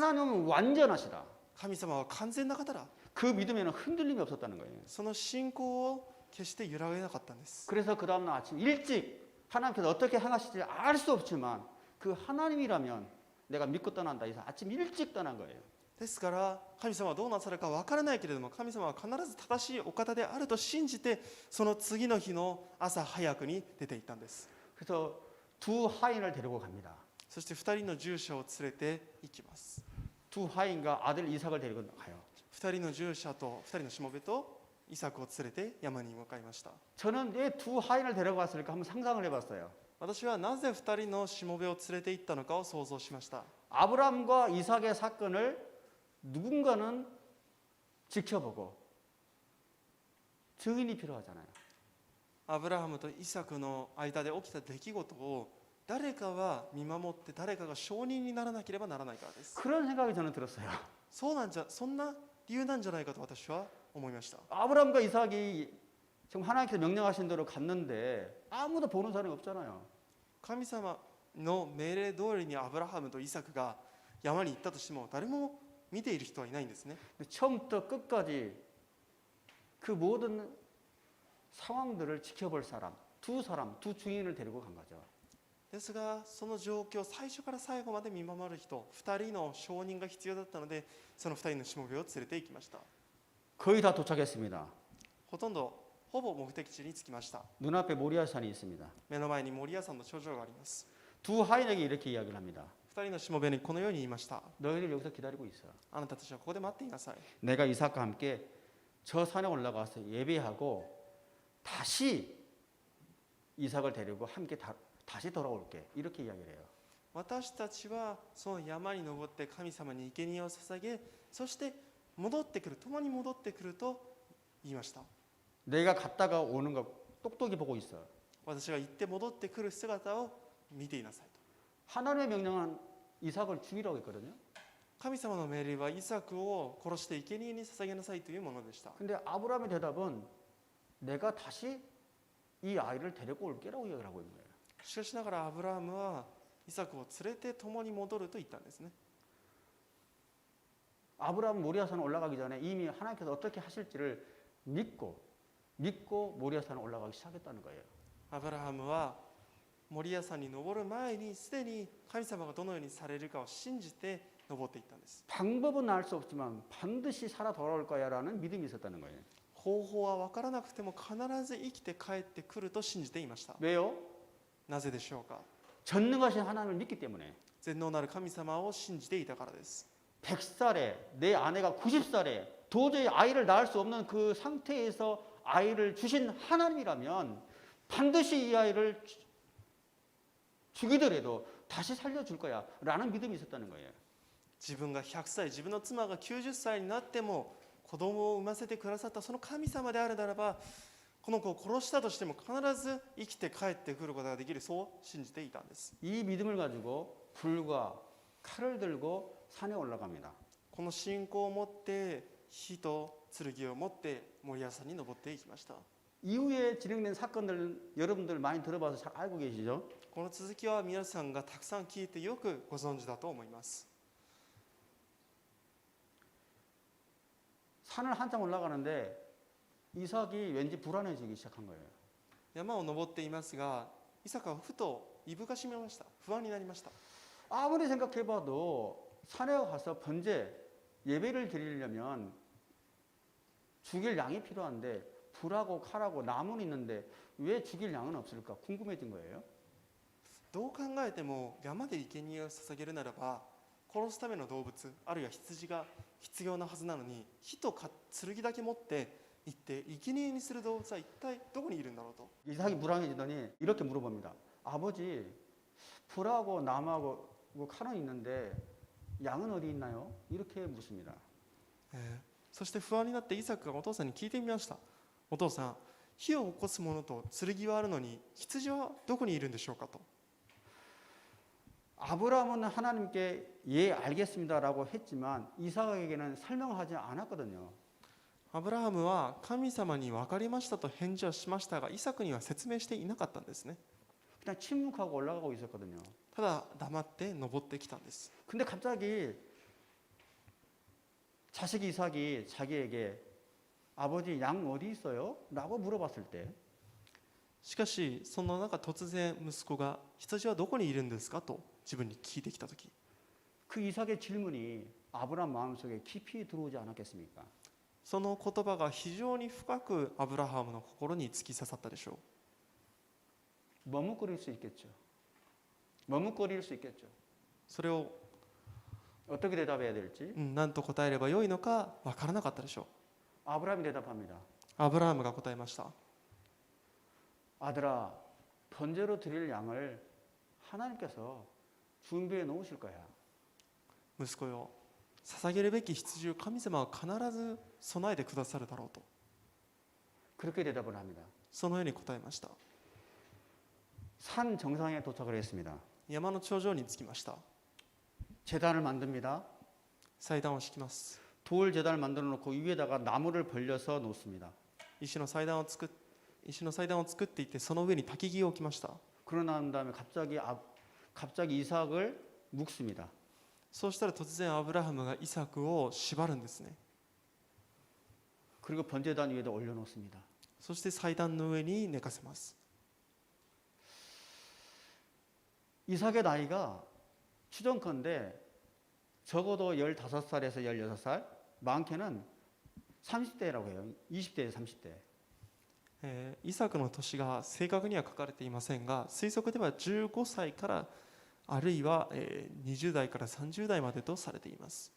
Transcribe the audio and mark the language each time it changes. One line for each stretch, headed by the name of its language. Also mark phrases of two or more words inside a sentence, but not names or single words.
Korean: 하나님은 완전하시다.
Japanese: 神様は完全な方だ。
Korean: 그 믿음에는 흔들림이 없었다는 거예요.
Japanese: その信仰を決して揺らげなかったんです。
Korean: 그래서 그 다음날 아침 일찍 하나님께서 어떻게 행하실지 알 수 없지만 그 하나님이라면 내가 믿고 떠난다 해서 아침 일찍 떠난 거예요.
Japanese: ですから神様はどうなさるか分からないけれども、神様は必ず正しいお方であると信じて、その次の日の朝早くに出て行ったんです。
Korean: 그래서 두 하인을 데리고 갑니다.
Japanese: そして2人の従者を連れて行きます。
Korean: 두 하인과 아들 이삭을 데리고 가요.
Japanese: 2 人の従者と2人のしもべとイサクを連れて山に向かいました。
Korean: 저는 왜 두 하인을 데려갔을까 한번 상상을 해봤어요.
Japanese: 私はなぜ2人のしもべを連れて行ったのかを想像しました。
Korean: 아브라함과 이삭의 사건을 누군가는 지켜보고 증인이 필요하잖아요.
Japanese: アブラハムとイサクの間で起きた出来事を誰かは見守って、誰かが証人にならなければならないからです。
Korean: 그런 생각이 저는 들었어요.
Japanese: そんな理由なんじゃないかと私は思いました。
Korean: 아브라함과 이삭이 지금 하나님께서 명령하신 대로 갔는데 아무도 보는 사람이 없잖아요.
Japanese: 神様の命令通りにアブラハムとイサクが山に行ったとしても誰も見ている人はいないんですね。
Korean: 처음부터 끝까지 그 모든 상황들을 지켜볼 사람, 두 증인을 데리고 간 거죠.
Japanese: ですがその状況を最初から最後まで見守る人、2人の証人が必要だったので、その2人のしもべを連れて行きました。
Korean: 거의 다 도착했습니다.
Japanese: ほぼ目的地に着きました。
Korean: 눈앞에 모리아산이 있습니다.
Japanese: 目の前にモリア山の頂上があります。
Korean: 두 하인에게 이렇게 이야기를 합니다.
Japanese: 2 人のしもべにこのように言いました。
Korean: 너희들 여기서 기다리고 있어.
Japanese: あなたたちはここで待っていなさい。
Korean: 내가 이삭과 함께 저 산에 올라가서 예배하고 다시 이삭을 데리고 함께 다시 돌아올게. 이렇게 이야기를 해요.
Japanese: 私たちはその山に登って神様に生贄を捧げ、そして戻ってくる、共に戻ってくると言いました。
Korean: 내가 갔다가 오는 거 똑똑히 보고 있어.
Japanese: 私が行って戻ってくる姿を見ていなさいと。
Korean: 하나님의 명령은 이삭을 죽이라고 했거든요.
Japanese: 神様の命令はイサクを殺して生贄に捧げなさいというものでした。
Korean: 근데 아브라함의 대답은 내가 다시 이 아이를 데리고 올게라고 이야기를 하고 있는 거예요.
Japanese: しかしながらアブラハムはイサクを連れて共に戻ると言ったんですね。
Korean: 아브라함 모리아산 올라가기 전에 이미 하나님께서 어떻게 하실지를 믿고 모리아산 올라가기 시작했다는 거예요.
Japanese: アブラハムはモリア山に登る前にすでに神様がどのようにされるかを信じて登っていったんです。
Korean: 방법은 알 수 없지만 반드시 살아 돌아올 거야라는 믿음이 있었다는 거예요.
Japanese: 方法は分からなくても必ず生きて帰ってくると信じていました。
Korean: 왜요?
Japanese: なぜでしょうか。
Korean: 전능하신 하나님을 믿기 때문에.
Japanese: 全能なる神様を信じていたからです。
Korean: 100살에 내 아내가 90살에 도저히 아이를 낳을 수 없는 그 상태에서 아이를 주신 하나님이라면 반드시 이 아이를 죽이더라도 다시 살려줄 거야 라는 믿음이 있었다는 거예요.
Japanese: 自分が100歳、自分の妻が90歳になっても子供を産ませてくださったその神様であるならば、この子を殺したとしても必ず生きて帰ってくることができる、そう信じていたんです。
Korean: 이 믿음을 가지고 불과 칼을 들고 산에 올라갑니다.
Japanese: この信仰を持って火と剣を持ってモリア山に登っていきました。
Korean: 이후에 진행된 사건들 여러분들 많이 들어봐서 잘 알고 계시죠?
Japanese: この続きは皆さんがたくさん聞いてよくご存知だと思います。
Korean: 산을 한참 올라가는데 이삭이 왠지 불안해지기 시작한 거예요.
Japanese: 山を登っていますが、イサクはふといぶかしめました。不安になりました。
Korean: 아무리 생각해봐도 산에 가서 번제 예배를 드리려면 죽일 양이 필요한데 불하고 칼하고 나무는 있는데 왜 죽일 양은 없을까 궁금해진 거예요.
Japanese: どう考えても山で生贄を捧げるならば殺すための動物あるいは羊が必要なはずなのに、火と剣だけ持って行って生贄にする動物は一体どこにいるんだろうと。
Korean: 이삭이 불안해지더니 이렇게 물어봅니다. 아버지 불하고 나무하고 칼은 있는데 양은 어디 있나요? 이렇게 묻습니다.
Japanese: そして不安になってイサクがお父さんに聞いてみました。お父さん、火を起こすものと剣はあるのに羊はどこにいるんでしょうかと。
Korean: 아브라함은 하나님께 예 알겠습니다라고 했지만 이삭에게는 설명하지 않았거든요.
Japanese: アブラハムは神様に分かりましたと返事をしましたが、イサクには説明していなかったんですね。
Korean: 그냥 침묵하고 올라가고 있었거든요.
Japanese: ただ黙って登ってきたんです。
Korean: 근데 갑자기 자식 이삭이 자기에게 아버지 양 어디 있어요? 라고 물어봤을 때
Japanese: しかしその中突然息子が羊はどこにいるんですかと自分に聞いてきたとき、
Korean: 그 이삭의 질문이 아브라함 마음속에 깊이 들어오지 않았겠습니까?
Japanese: その言葉が非常に深くアブラハムの心に突き刺さったでしょう。
Korean: 머뭇거릴 수 있겠죠. 머뭇거릴 수 있겠죠.
Japanese: それを
Korean: 어떻게 대답해야 될지
Japanese: 何と答えればよいのか分からなかったでしょう。
Korean: 아브라함이 대답합니다.
Japanese: アブラハムが答えました。
Korean: 아들아, 번제로 드릴 양을 하나님께서 준비해 놓으실 거야.
Japanese: 息子よ、捧げるべき羊を神様は必ず備えてくださるだろうと、
Korean: 그렇게 대답을 합니다.
Japanese: そのように答えました。
Korean: 산 정상에 도착을 했습니다.
Japanese: 山の頂上に着きました。
Korean: 제단을 만듭니다.
Japanese: 祭壇を敷きます。
Korean: 돌 제단을 만들어 놓고 위에다가 나무를 벌려서 놓습니다.
Japanese: 石の祭壇を作っていて、その上に焚き木を置きました。
Korean: 그러고 난 다음에 갑자기 이삭을 묶습니다.
Japanese: そうしたら突然アブラハムがイサクを縛るんですね。
Korean: 그리고 번제단 위에다 올려놓습니다.
Japanese: そして祭壇の上に寝かせます。
Korean: 이삭의 나이가 추정컨대 적어도 15살에서 16살, 많게는 30대라고 해요. 20대에서 30대.
Japanese: イサクの年が正確には書かれていませんが、推測では15歳からあるいは20代から30代までとされています。